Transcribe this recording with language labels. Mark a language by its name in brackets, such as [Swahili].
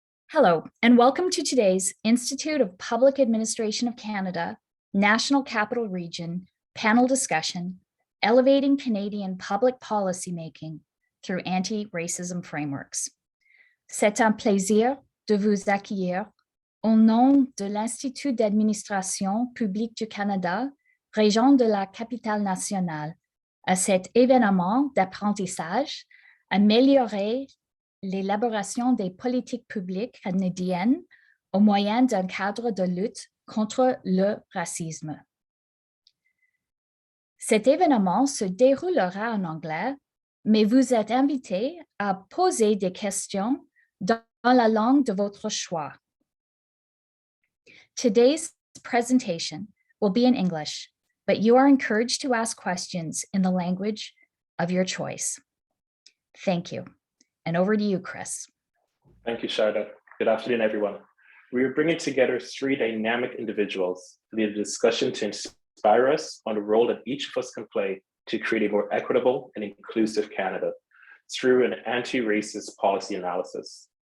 [English] Hello, and welcome to today's Institute of Public Administration of Canada, National Capital Region, panel discussion, Elevating Canadian Public Policy Making through Anti-Racism Frameworks. [French] C'est un plaisir de vous accueillir au nom de l'Institut d'administration publique du Canada, région de la capitale nationale, à cet événement d'apprentissage, améliorer l'élaboration des politiques publiques canadiennes au moyen d'un cadre de lutte contre le racisme. Cet événement se déroulera en anglais, mais vous êtes invités à poser des questions dans la langue de votre choix. [English] Today's presentation will be in English, but you are encouraged to ask questions in the language of your choice. Thank you. And over to you, Chris. Thank you, Sharda. Good afternoon, everyone. We are bringing together three dynamic individuals to lead a discussion to inspire us on the role that each of us can play to create a more equitable and inclusive Canada through an anti-racist policy analysis.